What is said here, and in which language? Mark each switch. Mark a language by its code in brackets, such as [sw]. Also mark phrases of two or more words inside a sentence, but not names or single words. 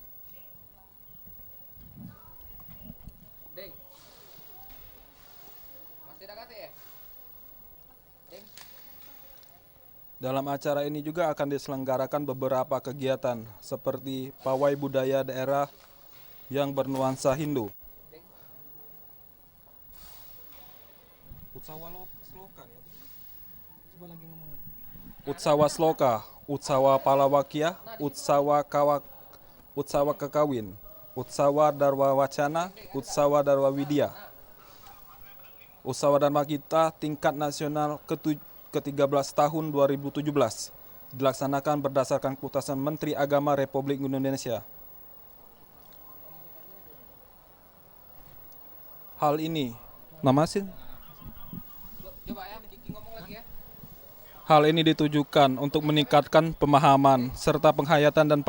[id] Dalam acara ini juga akan diselenggarakan beberapa kegiatan seperti pawai budaya daerah yang bernuansa Hindu. Utsawa Sloka, Utsawa Palawakya, Utsawa Kekawin, Utsawa Darwa Wacana, Utsawa Darwa Widya. Utsawa Dharma Gita tingkat nasional ke-13 tahun 2017 dilaksanakan berdasarkan keputusan Menteri Agama Republik Indonesia. Hal ini, Hal ini ditujukan untuk meningkatkan pemahaman serta penghayatan dan